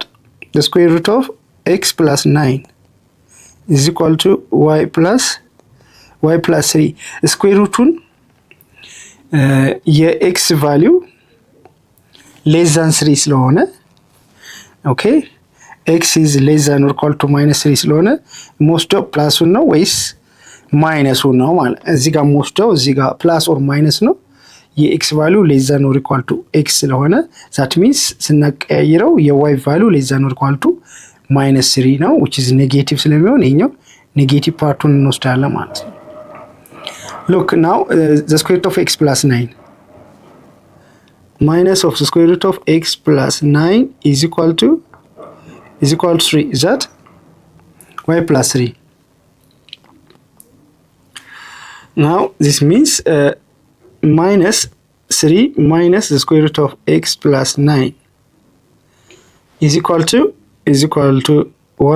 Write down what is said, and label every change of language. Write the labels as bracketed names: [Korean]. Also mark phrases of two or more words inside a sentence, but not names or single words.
[English] The square root of x plus 9 is equal to y plus 3. Square root የx value less than 3 ስለሆነ okay, x is less than or equal to minus 3 [Amharic] ስለሆነ ሞስደው ፕላስ ነው ወይስ ማይነስ ነው ማለት እዚህ ጋር ሞስደው እዚህ ጋር ፕላስ ኦር ማይነስ ነው። [English] የx value less than or equal to x ስለሆነ that means ስናቀያይረው የy value less than or equal to minus 3 ነው, which is negative [Amharic] ስለሚሆን ይሄኛው negative ፓርቱን እንወስዳለን ማለት ነው። [English] Look now, the square root of x plus 9 minus of the square root of x plus 9 is equal to 3. Is that y plus 3? Now this means minus 3 minus the square root of x plus 9 is equal to y.